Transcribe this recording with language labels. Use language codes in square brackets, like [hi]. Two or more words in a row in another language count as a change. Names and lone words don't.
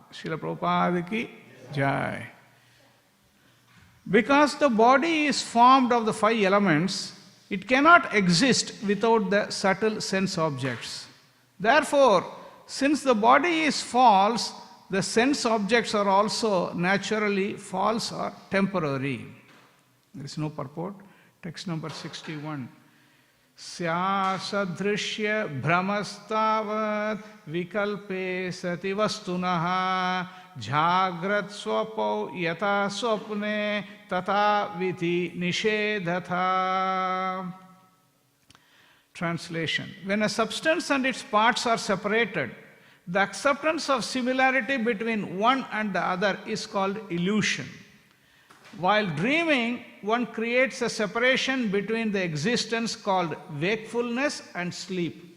[hi] Srila Prabhupada ki Jai. [en] Because the body is formed of the five elements, it cannot exist without the subtle sense objects. Therefore, since the body is false, the sense objects are also naturally false or temporary. There is no purport. Text number 61. [sa] Syasadrishya brahmastavat vikalpe sati vastunaha jhagrat swapau yata swapne tata viti nishedhatha. [en] Translation. When a substance and its parts are separated, the acceptance of similarity between one and the other is called illusion. While dreaming, one creates a separation between the existence called wakefulness and sleep.